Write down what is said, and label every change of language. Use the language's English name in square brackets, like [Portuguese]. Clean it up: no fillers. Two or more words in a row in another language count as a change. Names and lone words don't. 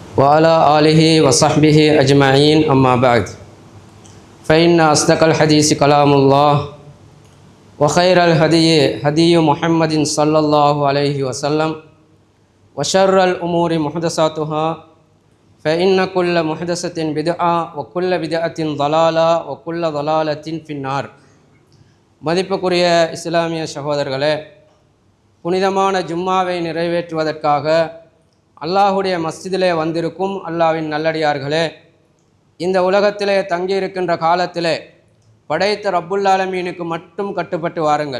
[Arabic] وعلى آله وصحبه أجمعين أما بعد فإن أصدق الحديث كلام الله وخير الهدي هدي محمد صلى الله عليه وسلم وشر الأمور محدثاتها فإن كل محدثة بدعة وكل بدعة ضلالة وكل ضلالة في النار. [Tamil] மதிப்புக்குரிய இஸ்லாமிய சகோதரர்களே, புனிதமான ஜும்மாவை நிறைவேற்றுவதற்காக அல்லாஹுடைய மஸ்ஜிதிலே வந்திருக்கும் அல்லாஹ்வின் நல்லடியார்களே, இந்த உலகத்திலே தங்கியிருக்கின்ற காலத்திலே படைத்த [Arabic] رب العالمين [Tamil] மட்டும் கட்டுப்பட்டு வாருங்கள்.